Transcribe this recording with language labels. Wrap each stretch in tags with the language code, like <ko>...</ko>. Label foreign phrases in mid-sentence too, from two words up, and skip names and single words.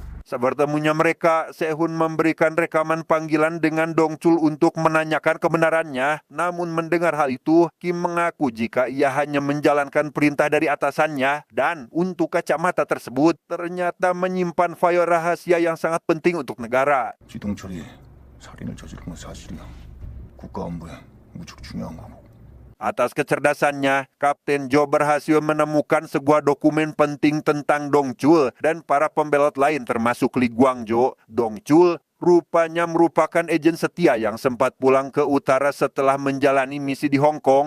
<id>Sebertemunya mereka, Sehun memberikan rekaman panggilan dengan Dongchul untuk menanyakan kebenarannya. Namun mendengar hal itu, Kim mengaku jika ia hanya menjalankan perintah dari atasannya dan untuk kacamata tersebut ternyata menyimpan file rahasia yang sangat penting untuk negara.</id> <ko>지동철이 살인을 저지른 건 사실이야. 국가 안보에 무척 중요한 거고.</ko> <id>Atas kecerdasannya, Kapten Jo berhasil menemukan sebuah dokumen penting tentang Dongchul dan para pembelot lain termasuk Lee Guangjo. Dongchul rupanya merupakan agen setia yang sempat pulang ke utara setelah menjalani misi di Hong Kong.</id>